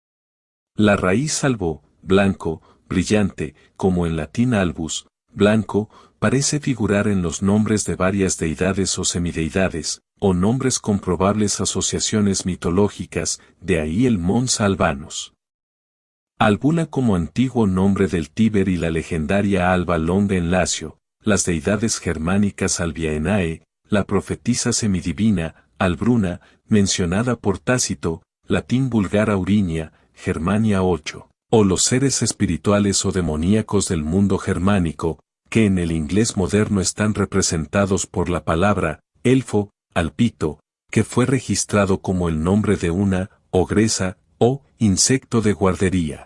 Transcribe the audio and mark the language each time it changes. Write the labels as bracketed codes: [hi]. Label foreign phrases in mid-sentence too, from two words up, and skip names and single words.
[es] La raíz albo, blanco, brillante, como en latín albus, blanco, parece figurar en los nombres de varias deidades o semideidades, o nombres con probables asociaciones mitológicas, de ahí el Mons Albanus. Albula como antiguo nombre del Tíber y la legendaria Alba Longa en Lacio, las deidades germánicas Albiaenae, la profetisa semidivina, Albruna, mencionada por Tácito, latín vulgar Aurinia, Germania 8, o los seres espirituales o demoníacos del mundo germánico, que en el inglés moderno están representados por la palabra, elfo, alpito, que fue registrado como el nombre de una, ogresa, o, insecto de guardería.